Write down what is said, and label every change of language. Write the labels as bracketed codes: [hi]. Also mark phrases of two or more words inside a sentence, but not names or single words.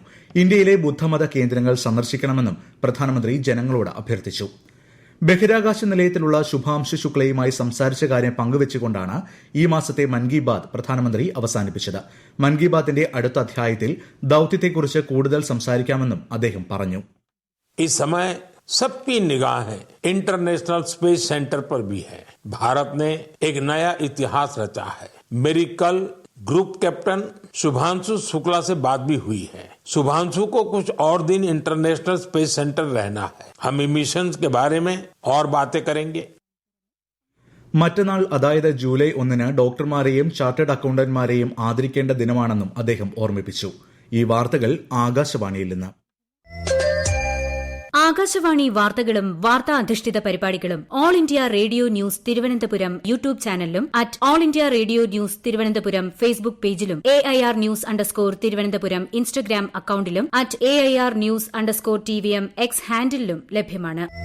[ml] ഇന്ത്യയിലെ ബുദ്ധമത കേന്ദ്രങ്ങൾ സന്ദർശിക്കണമെന്നും പ്രധാനമന്ത്രി ജനങ്ങളോട് അഭ്യർത്ഥിച്ചു. ബഹിരാകാശ നിലയത്തിലുള്ള ശുഭാംശു ശുക്ലയുമായി സംസാരിച്ച കാര്യം പങ്കുവച്ചുകൊണ്ടാണ് ഈ മാസത്തെ മൻ കി ബാത് പ്രധാനമന്ത്രി അവസാനിപ്പിച്ചത്. മൻ കി ബാത്തിന്റെ അടുത്ത അധ്യായത്തിൽ ദൌത്യത്തെക്കുറിച്ച് കൂടുതൽ സംസാരിക്കാമെന്നും അദ്ദേഹം പറഞ്ഞു. [hi] इस समय सबकी निगाहें इंटरनेशनल स्पेस सेंटर पर भी है. भारत ने एक नया इतिहास रचा है. मेरी कल ग्रुप कैप्टन शुभांशु शुक्ला से बात भी हुई है. शुभांशु को कुछ और दिन इंटरनेशनल स्पेस सेंटर रहना है. हम मिशन के बारे में और बातें करेंगे. [ml] മറ്റന്നാൾ അതായത് ജൂലൈ 1 ഡോക്ടർമാരെയും ചാർട്ടേഡ് അക്കൌണ്ടന്റ്മാരെയും ആദരിക്കേണ്ട ദിനമാണെന്നും അദ്ദേഹം ഓർമ്മിപ്പിച്ചു. ഈ വാർത്തകൾ ആകാശവാണിയിൽ നിന്ന്. ആകാശവാണി വാർത്തകളും വാർത്താ അധിഷ്ഠിത പരിപാടികളും ഓൾ ഇന്ത്യ റേഡിയോ ന്യൂസ് തിരുവനന്തപുരം യൂട്യൂബ് ചാനലിലും @ഓൾ ഇന്ത്യ റേഡിയോ ന്യൂസ് തിരുവനന്തപുരം ഫേസ്ബുക്ക് പേജിലും AIR ന്യൂസ് _തിരുവനന്തപുരം ഇൻസ്റ്റഗ്രാം അക്കൌണ്ടിലും @AIR ന്യൂസ് _TVM X ഹാൻഡിലും ലഭ്യമാണ്.